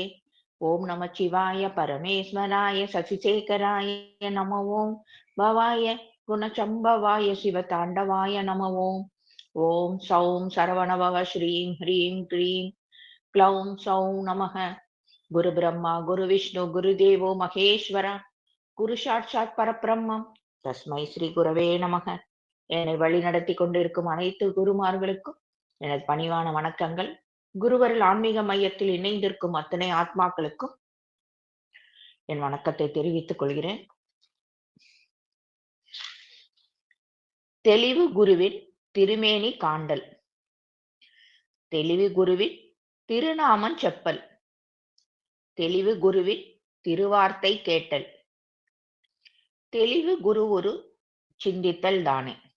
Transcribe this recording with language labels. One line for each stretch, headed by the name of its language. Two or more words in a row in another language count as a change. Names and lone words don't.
Sanskrit: ओं नमः शिवाय परमेश्वराय शशिशेखराय नमो ओं भवाय गुणचम्भवाय शिवताण्डवाय नमो ओं। ओं सौं सरवणभव श्रीं ह्रीं क्लीं क्लौं सौं नमः। गुरुब्रह्मा गुरुविष्णु गुरुदेवो महेश्वर गुरु साक्षात् परब्रह्म तस्मै श्री गुरवे नमः.
Tamil: என்னை வழி நடத்தி கொண்டிருக்கும் அனைத்து குருமார்களுக்கும் எனது பணிவான வணக்கங்கள். குருவரில் ஆன்மீக மையத்தில் இணைந்திருக்கும் அத்தனை ஆத்மாக்களுக்கும் என் வணக்கத்தை தெரிவித்துக் கொள்கிறேன். தெளிவு குருவின் திருமேனி காண்டல், தெளிவு குருவின் திருநாமம் செப்பல், தெளிவு குருவின் திருவார்த்தை கேட்டல், தெளிவு குரு ஒரு சிந்தித்தல் தானே.